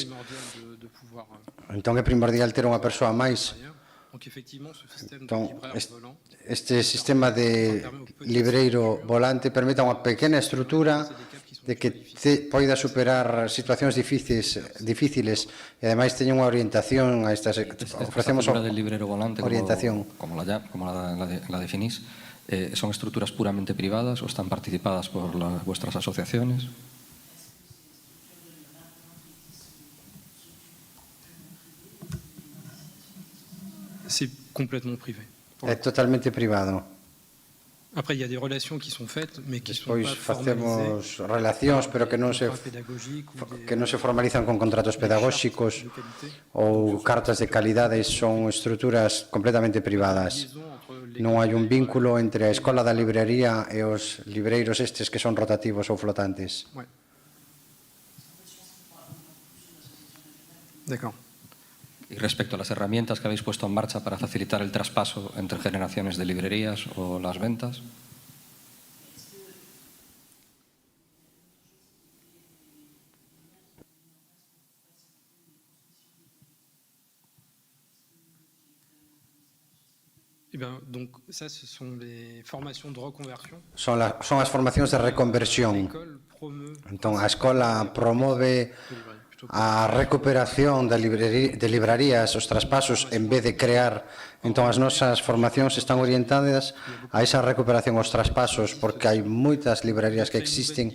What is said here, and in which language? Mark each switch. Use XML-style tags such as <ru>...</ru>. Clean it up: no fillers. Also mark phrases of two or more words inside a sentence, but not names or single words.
<gl>Entón é primordial ter unha persoa máis. Entón, este sistema de libreiro volante permite unha pequena estrutura de que poida superar situacións difíciles e ademais teña unha orientación a estas, ofrecemos</gl> <es>figura del librero volante, orientación. Como la definís, ¿son estructuras puramente privadas o están participadas por vuestras asociaciones?</es> <fr>C'est complètement privé.</fr> <gl>É totalmente privado.</gl> <fr>Après, il y a des relations qui sont faites, mais qui sont</fr> <gl>Despois</gl> <fr>pas</fr> <gl>facemos relacións, pero que non se formalizan con contratos pedagóxicos ou cartas de calidade, son estruturas completamente privadas. Non hai un vínculo entre a Escola da Librería e os libreiros estes que son rotativos ou flotantes.</gl> <fr>D'accord.</fr> <es>Y respecto a las herramientas que habéis puesto en marcha para facilitar el traspaso entre generaciones de librerías o las ventas.</es> <fr>Donc, ça, ce sont les formations de reconversion.</fr> <gl>Son as formacións de reconversión. Entón, a escola promove a recuperación de librarías, os traspasos, en vez de crear. Entón, as nosas formacións están orientadas a esa recuperación, os traspasos, porque hai moitas librarías que existen.</gl>